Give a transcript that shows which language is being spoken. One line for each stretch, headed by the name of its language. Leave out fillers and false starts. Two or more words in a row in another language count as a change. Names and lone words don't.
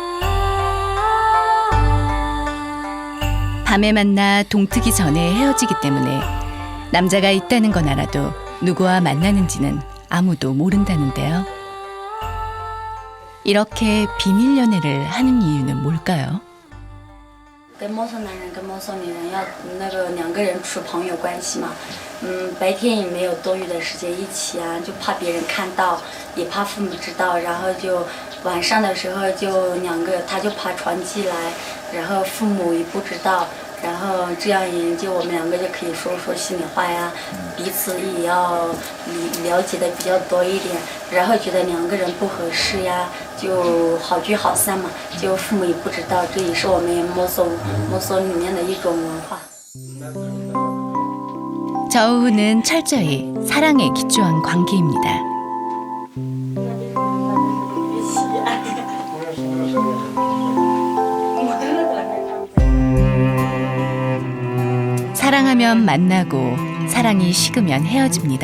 Korean: 밤에 만나 동트기 전에 헤어지기 때문에 남자가 있다는 건 알아도 누구와 만나는지는 아무도 모른다는데요. 이렇게 비밀 연애를 하는 이유는 뭘까요?
Chinese: 跟陌生男人跟陌生女人要两个人处朋友关系嘛，白天也没有多余的时间一起啊，就怕别人看到，也怕父母知道，然后就晚上的时候就他就爬床进来，然后父母也不知道，然后这样就我们两个就可以说心里话呀，彼此也要了解的比较多一点，然后觉得两个人不合适呀，就好聚好散嘛，就父母也不知道，这也是我们摩梭里面的一种文化。
Korean: 저우훈은 철저히 사랑에 기초한 관계입니다. 사랑하면 만나고 사랑이 식으면 헤어집니다.